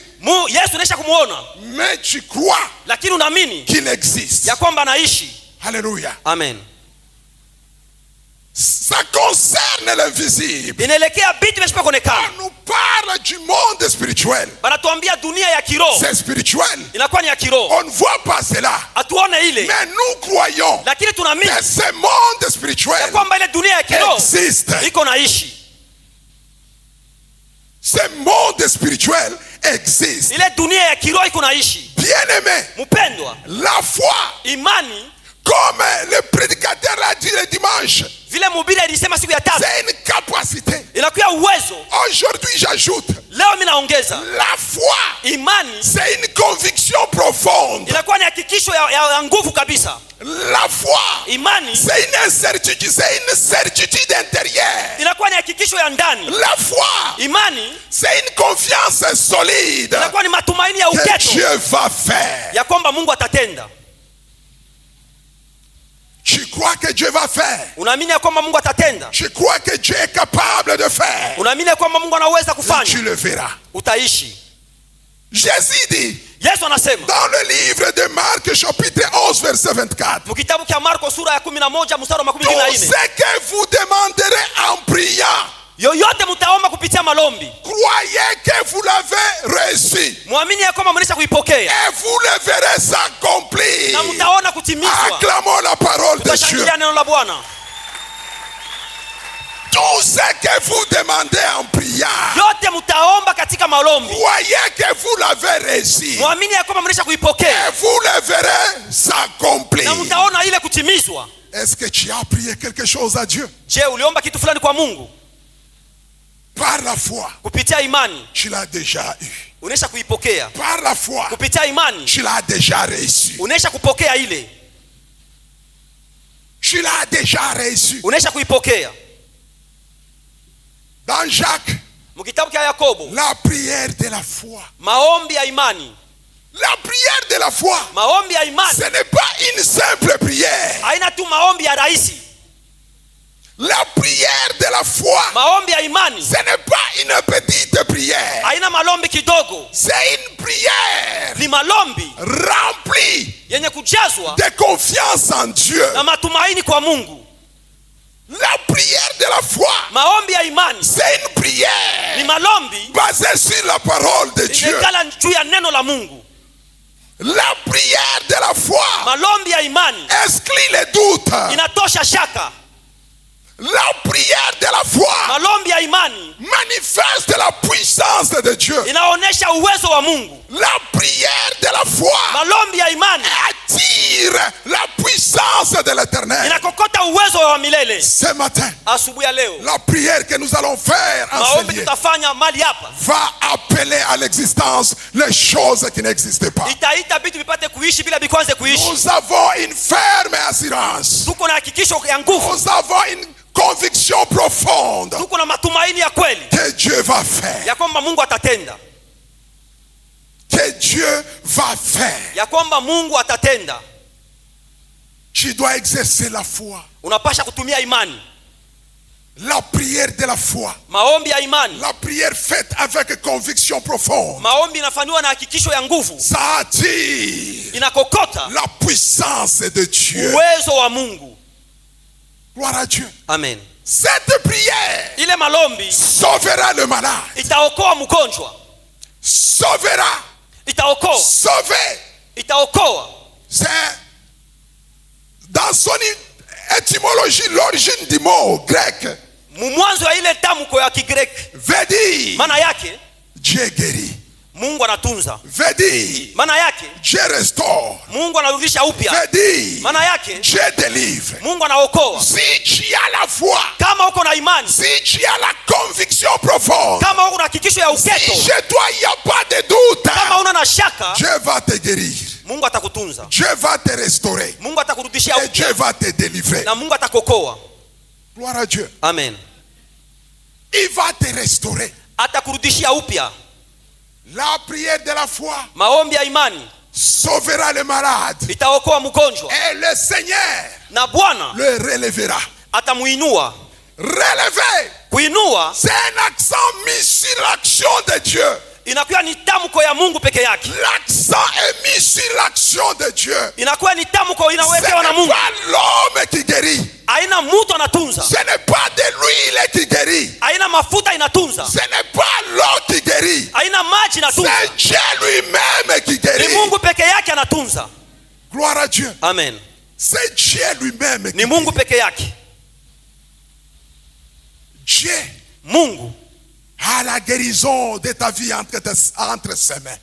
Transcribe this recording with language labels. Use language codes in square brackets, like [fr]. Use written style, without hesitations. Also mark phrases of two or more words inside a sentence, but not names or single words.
[sw] Yesu unaisha kumuona, [fr] Mais tu crois [sw] lakini unaamini [fr] qu'il existe. [sw] ya kwamba anaishi. [fr] Alléluia. Amen. Ça concerne l'invisible. [sw] Inaelekea bitu visipo kuonekana. [fr] On nous parle du monde spirituel. [sw] Banatuambia dunia ya kiroho [fr] C'est spirituel. [sw] inakuwa ni ya kiroho, [fr] On ne voit pas cela. [sw] hatuone ile, [fr] Mais nous croyons [sw] lakini tunaamini [fr] que ce monde [sw] ya [fr] spirituel [sw] kwamba ile dunia ya kiroho [fr] existe. [sw] iko naishi. [fr] Ce monde spirituel existe. [sw] Ile dunia ya kiroho iko naishi. [fr] Bien-aimé, [sw] Mpendwa, [fr] la foi, [sw] imani [fr] comme le prédicateur l'a dit le dimanche, [sw] vile mhubiri alisema siku ya tatu, [fr] c'est une capacité. [sw] inakuwa uwezo. [fr] Aujourd'hui, j'ajoute, [sw] Leo mimi naongeza [fr] la foi, [sw] imani [fr] c'est une conviction profonde. [sw] inakuwa ni hakikisho ya nguvu kabisa. [fr] La foi, [sw] Imani [fr] c'est une certitude intérieure. [sw] inakuwa ni hakikisho ya ndani. [fr] La foi, [sw] Imani [fr] c'est une confiance solide [sw] inakuwa ni matumaini ya [fr] que uketo Dieu va faire. [sw] ya kwamba Mungu atatenda. [fr] Tu crois que Dieu va faire. [sw] Unaamini ya kwamba Mungu atatenda. [fr] Tu crois que Dieu est capable de faire. [sw] Unaamini ya kwamba Mungu anaweza [fr] Et tu [sw] kufanya. [fr] le verras. [sw] Utaishi. [fr] Jésus dit [sw] Yesu anasema [fr] dans le livre de Marc chapitre 11 verset 24, [sw] mkitabu cha Marko sura ya 11 mstari wa [fr] tout [sw] 24, [fr] ce que vous demanderez en priant, [sw] yoyote mtaomba kupitia malombi, [fr] croyez que vous l'avez reçu [sw] muamini ya kwamba mnaisha kuipokea [fr] et vous le verrez s'accomplir. [sw] na mtaona kutimizwa. [fr] Acclamons la parole de Dieu. [sw] Tutashangilia neno la Bwana. [fr] Tout ce que vous demandez en priant, [sw] Yote mtaomba katika malombi, [fr] croyez que vous l'avez reçu [sw] muamini ya kwamba mnaisha kuipokea [fr] et vous le verrez [sw] na [fr] s'accomplir. [sw] mtaona ile kutimizwa. [fr] Est-ce que tu as prié quelque chose à Dieu? [sw] Je, uliomba kitu fulani kwa Mungu? [fr] Par la foi, [sw] Kupitia imani [fr] tu l'as déjà eu. [sw] unesha kuipokea. [fr] Par la foi, [sw] Kupitia imani [fr] tu l'as déjà reçu. [sw] unesha kupokea ile. [fr] Tu l'as déjà reçu. [sw] Unesha kuipokea. [fr] Dans Jacques, [sw] Mkitabu cha Yakobo, [fr] la prière de la foi. [sw] maombi ya imani. [fr] La prière de la foi, [sw] Maombi ya imani [fr] ce n'est pas une simple prière. [sw] haina tu maombi ya rahisi. [fr] La prière de la foi, [sw] Maombi ya imani [fr] ce n'est pas une petite prière. [sw] haina malombi kidogo. [fr] C'est une prière [sw] Ni malombi [fr] remplie [sw] yenye kujazwa [fr] de confiance en Dieu. [sw] na matumaini kwa Mungu. [fr] La prière de la foi, [sw] Maombi ya imani [fr] c'est une prière [sw] ni malombi [fr] basée sur la parole de Dieu. [sw] inekala juu ya neno la Mungu. [fr] La prière de la foi [sw] Malombi ya imani [fr] exclut les doutes. [sw] inatosha shaka. [fr] La prière de la foi [sw] Malombi ya imani [fr] manifeste la puissance de Dieu. [sw] inaonesha uwezo wa Mungu. [fr] La prière de la foi [sw] Malombi ya imani [fr] attire la puissance de l'Éternel. [sw] inakokota uwezo wa milele. [fr] Ce matin, [sw] Asubuhi ya leo [fr] la prière que nous allons faire en ce [sw] maombi [fr] lieu [sw] tutafanya mali hapa [fr] va appeler à l'existence les choses qui n'existent pas. [sw] itaita vitu vipate kuishi bila vikwanze kuishi. [fr] Nous avons une ferme assurance. [sw] Tuko na hakikisho ya nguvu, [fr] Nous avons une conviction profonde [sw] tuko na matumaini ya kweli [fr] que Dieu va faire. [sw] ya kwamba Mungu atatenda, [fr] Que Dieu va faire. [sw] ya kwamba Mungu atatenda. [fr] Tu dois exercer la foi. [sw] Unapasha kutumia imani. [fr] La prière de la foi. [sw] Maombi ya imani, [fr] La prière faite avec conviction profonde. [sw] maombi inafanywa na hakikisho ya nguvu, [fr] Ça attire [sw] inakokota [fr] la puissance de Dieu. [sw] uwezo wa Mungu. [fr] Gloire à Dieu. Amen. Cette prière [sw] Ile malombi [fr] sauvera le malade. [sw] itaokoa mgonjwa, [fr] Sauvera. [sw] itaokoa, [fr] Sauver. [sw] itaokoa. [fr] C'est dans son étymologie, l'origine du mot grec [sw] Mwanzo ya ile tamko ya Kigreki [fr] veut dire [sw] maana yake [fr] Dieu guérit. [sw] Mungu anatunza. [fr] Veut dire [sw] Maana yake [fr] Dieu restaure. [sw] Mungu anarudisha upya. [fr] Veut dire [sw] Maana yake [fr] Dieu délivre. [sw] Mungu anaokoa. [fr] Si tu as la foi, [sw] Kama uko na imani, [fr] si tu as la conviction profonde, [sw] kama uko na hakikisho ya [fr] si uketo, chez toi il n'y a pas de doute, [sw] kama una na shaka, [fr] Dieu va te guérir. [sw] Mungu atakutunza. [fr] Dieu va te restaurer. [sw] Mungu atakurudishia [fr] Et Dieu [sw] upya [fr] va te délivrer. [sw] na Mungu atakokoa. [fr] Gloire à Dieu. Amen. Il va te restaurer. [sw] Atakurudishia upya. [fr] La prière de la foi [sw] Maombi ya imani [fr] sauvera le malade. [sw] itaokoa mgonjwa [fr] Et le Seigneur [sw] na Bwana [fr] le relèvera. [sw] atamuinua. [fr] Relever, [sw] Kuinua [fr] c'est un accent mis sur l'action de Dieu. [sw] inakuwa ni tamko ya Mungu peke yake. [fr] L'accent est mis sur l'action de Dieu. [sw] Inakuwa ni tamko [fr] Ce [sw] inawekewa na [fr] n'est [sw] Mungu. [fr] pas l'homme qui guérit. [sw] Haina mtu anatunza. [fr] Ce n'est pas de l'huile qui guérit. [sw] Haina mafuta inatunza. [fr] Ce n'est pas l'eau qui guérit. [sw] Haina maji inatunza. [fr] C'est Dieu lui-même qui [sw] Ni [fr] guérit. [sw] Mungu peke yake anatunza. [fr] Gloire à Dieu. Amen. C'est Dieu lui-même qui [sw] Ni Mungu [fr] guérit. [sw] peke yake. [fr] Dieu [sw] Mungu [fr] a la guérison de ta vie entre ses mains.